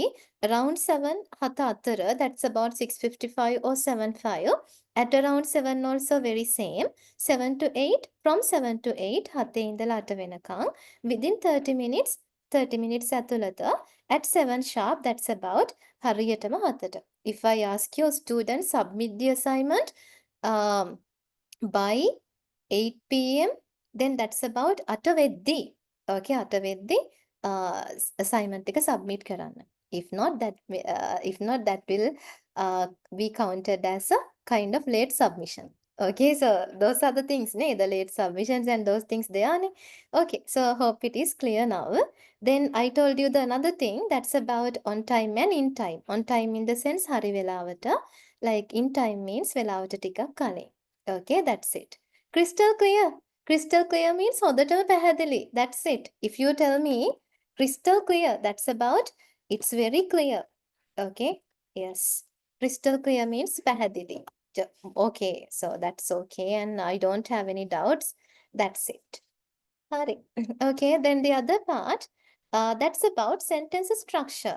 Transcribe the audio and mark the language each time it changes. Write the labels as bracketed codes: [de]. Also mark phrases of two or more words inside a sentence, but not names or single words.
[en] Around 7 [si] හත අතර, [en] that's about 6:55 or 7:05. At around 7 also very same. 7 to 8, from 7 to 8, [si] හතේ ඉඳලා අට වෙනකං. [en] Within 30 minutes, 30 minutes ඇතුළත at 7 sharp, that's about හරියටම 7ට. If I ask your student submit the assignment by 8 p.m, then that's about 8 වෙද්දී. [si] Okay, 8 වෙද්දී assignment එක submit කරන්න. [en] If not that will be counted as a kind of late submission. Okay, so those are the things, the late submissions and those things they are. Okay, so hope it is clear now. Then I told you the another thing that's about on time and in time. On time in the sense [si] හරි වෙලාවට, [en] like in time means [si] වෙලාවට ටිකක් කලින්. [en] Okay, that's it. Crystal clear. Crystal clear means [si] හොඳටම පැහැදිලි. [en] That's it. If you tell me crystal clear, that's about it's very clear. Okay, yes. Crystal clear means පැහැදිලි. Okay, so that's okay and I don't have any doubts. That's it. Hari. Okay, then the other part, that's about sentence structure.